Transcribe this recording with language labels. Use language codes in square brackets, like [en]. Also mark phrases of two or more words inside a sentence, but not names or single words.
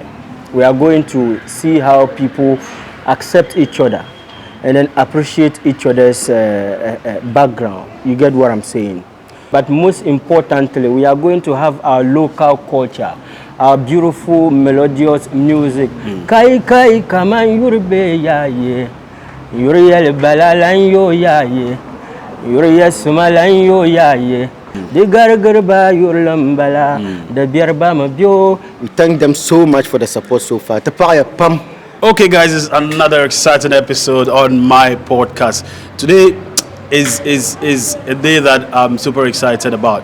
[en] We are going to see how people accept each other and then appreciate each other's background. You get what I'm saying? But most importantly, we are going to have our local culture, our beautiful melodious music. Kai kai kaman yurbe ya ye, yuriyel balalan yo ya ye, yuriyel sumalan yo ya ye. We thank them so much for the support so far. Okay, guys, it's another exciting episode on my podcast. Today is a day that I'm super excited about.